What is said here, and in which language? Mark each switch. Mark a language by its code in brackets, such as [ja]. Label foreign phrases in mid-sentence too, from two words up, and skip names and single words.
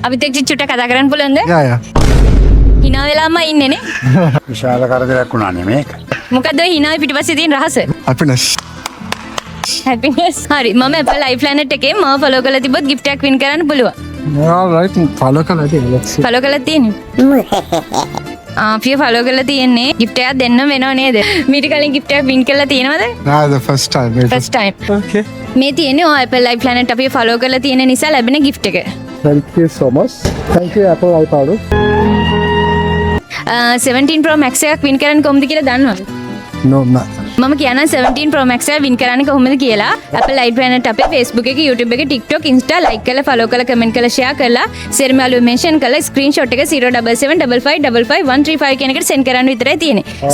[si] අපිත් එක්ක චුට්ටක් කතා කරන්න පුළුවන්ද? යා hina වෙලාම ඉන්නේ නේ. විශාල කරදරයක් වුණානේ මේක. මොකද්ද ඔය hina පිටිපස්සේ තියෙන රහස? [en] happiness [si] happiness. හරි මම Apple iPlanet එකේ මම ෆලෝ කරලා තිබ්බොත් gift එකක් win කරන්න පුළුවන්. [en] all right follow [si] කරලා තියෙනවා [en] let's see [si] ෆලෝ කරලා තියෙන්නේ. අපි ෆලෝ කරලා තියෙන්නේ gift එකක් දෙන්න වෙනව නේද? මීට කලින් gift එකක් win කරලා තියෙනවද? [en] nah the first time first time. okay [si] මේ තියෙන්නේ ඔය Apple iPlanet අපි ෆලෝ කරලා තියෙන නිසා ලැබෙන gift එක. [en] thank you so much thank you Apple iPad [si] 17 Pro Max එකක් win කරන්න කොහොමද කියලා දන්නවද? [en] no nah [si] මම කියනවා 17 Pro Max එක win කරන්නේ කොහොමද කියලා. Apple iPlanet අපේ Facebook එක, YouTube එක, TikTok, Insta like කරලා, follow කරලා, comment කරලා, share කරලා, සෙර්මාලු mention කරලා screenshot එක 07755555135 කියන එකට send කරන්න විතරයි තියෙන්නේ.